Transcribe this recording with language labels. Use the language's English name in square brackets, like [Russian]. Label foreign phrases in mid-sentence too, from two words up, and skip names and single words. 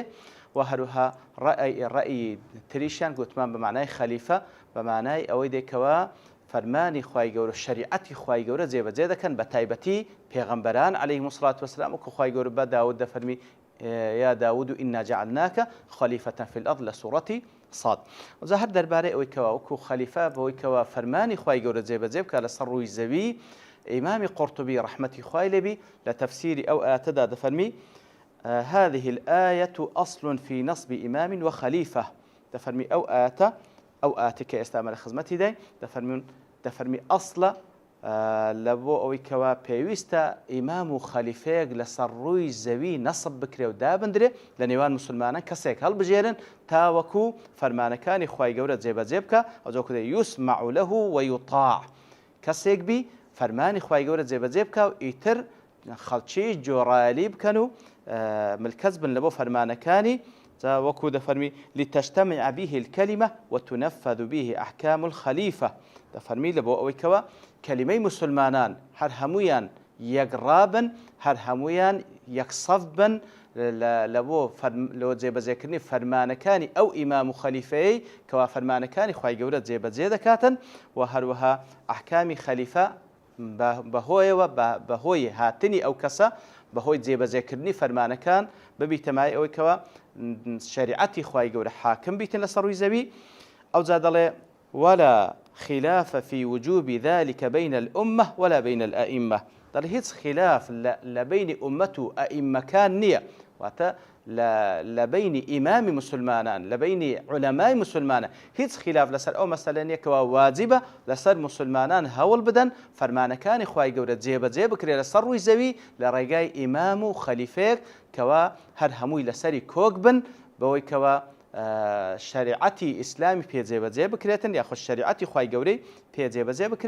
[Central Kurdish] و هەروها ڕەئی تریشیان گوتمان بە معنای خەلیفە بە معنای ئەوەی دێکەوە فەرمانی خوای گەورە شریعەتی خوای گەورە جێبەجێ دەکەن بە تایبەتی پێغەمبەران [Arabic] عەلەیهیمو الصلاة والسلام [Central Kurdish] وەکو خوای گەورە بە داود دەفەرمی [Arabic] یا داود ئینا جەعەلناکە خەلیفەتەن فی الأرض [Central Kurdish] لە سوورەتی صاد. وجا هەر دەربارەی ئەوەی کەوا وەکو خەلیفە بەوەی کەوا فەرمانی خوای گەورە جێبەجێ بکات لەسەر ڕووی زەوی ئیمامی قورطوبی ڕەحمەتی خوای لێبی لە تەفسیری ئەو ئاەتەدا دەفەرمی [Arabic] هذه الآية أصل في نصب إمام وخليفة. [Central Kurdish] دەفەرمی ئەو ئاەتە ئەو ئاەتە کە ئێستا مە لە خزمەتی دای دەفەرمی ئەسڵە لە بۆ ئەوەی کەوا پێویستە ئیمام و خەلیفەیەک لەسەر ڕووی زەوی نەسب بکرێ و دابدرێ لە نێوان موسڵمانان کەسێک هەڵبژێرن تاوەکو فەرمانەکانی خوای گەورە جێبەجێ بکە ئەوجا کە [Arabic] یوسمع له ويطاع [Central Kurdish] کەسێک بی فەرمانی خوای گەورە جێبەجێ بکە و ئیتر خەڵکی جۆڕایەلی بکەن و ملکەز بن لە بۆ فەرمانەکانی وەکو دەفەرمی [Arabic] لتجتمع به الكلمة وتنفذ به أحكام الخليفة. [Central Kurdish] دەفەرمی لە بۆ ئەوەی کەوە کەلیمەی موسڵمانان هەر هەمویان یەکڕابن هەر هەمویان یەکسەف بن لە بۆ جێبەجێکردنی فەرمانەکانی ئەو ئیمام و خەلیفەیەی کەوا فەرمانەکانی خوای گەورە جێبەجێ دەکاتن و هەروەها ئەحکامی خەلیفە بەهۆیەوە بەهۆی هاتنی ئەو کەسە بەهۆی جێبەجێکردنی فەرمانەکان ببیتەمای ئەوەی کەوە شریعەتی خوای گەورە حاکم بیتن لەسەر ڕووی زەوی. ئەوجا دەڵێ [Arabic] ولا خلاف في وجوب ذلك بين الأمة ولا بين الأئمة. [Central Kurdish] دەڵێ هیچ خلاف لە بینی ئومەت و ئەئیمەکان نییە واتە لە بینی ئیمامی موسڵمانان لە بینی عولەمای موسڵمانە هیچ خلاف لەسەر ئەو مەسەلە نییە کەوا واجبە لەسەر موسڵمانان هەوڵ بدەن فەرمانەکانی خوای گەورە جێبەجێ بکرێ لەسەر ڕووی زەوی لە ڕێگای ئیمام و خەلیفەیەک کەوا هەر هەمووی لەسەری کۆک بن بەوەی کەوا شریعەتی ئیسلامی پێجێبەجێ بکرێتن یاخۆ شریعەتی خوای گەورەی پێجێبەجێ بکرێ.